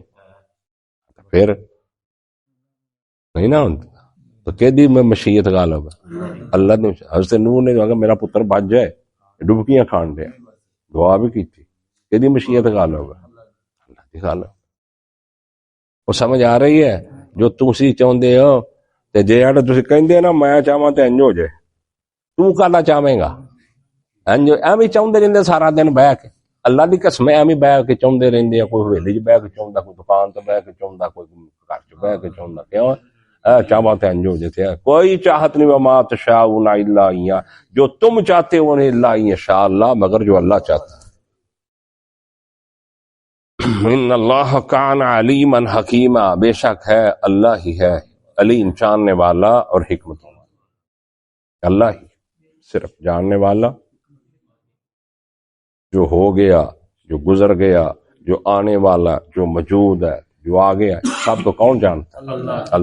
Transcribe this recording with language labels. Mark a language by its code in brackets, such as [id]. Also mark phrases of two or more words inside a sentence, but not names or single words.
[ur] پھر نہیں نا، تو کہ دی میں مشیت غالب ہے، اللہ نے حضرت نوح نے کہا میرا پتر بچ جائے، ڈبکیاں کھان دیا، دعا بھی کی تھی، کہ دی مشیت غالب ہے، اللہ دی غالب۔ [pa] وہ سمجھ آ رہی ہے؟ جو تسی چاہندے ہو تے جے اڑ تسی کہندے نا میں چاہواں تے انج ہو جائے، تو کالا چاہویں گا؟ انج ایویں چاہندے رہندے سارا دن بہ کے، اللہ دی قسم ایویں بہ کے چاہندے رہندے، کوئی حویلی چ بہ کے چاہندا، کوئی دکان تے بہ کے چاہندا، کوئی گھر چ بہ کے چاہندا، کیوں چاہواں تے انج ہو جائے، کوئی چاہت نہیں۔ [ar] وما تشاءون الا ان، [ur] جو تم چاہتے ہو نہیں، [ar] الا ان شاء اللہ، [ur] مگر جو اللہ چاہتا ہے۔ [ar] ان اللہ کان علیما حکیما، [ur] بے شک ہے اللہ ہی ہے علیم، جاننے والا اور حکمت والا، اللہ ہی صرف جاننے والا، جو ہو گیا، جو گزر گیا، جو آنے والا، جو موجود ہے، جو آگے ہے، سب کو کون جانتا ہے؟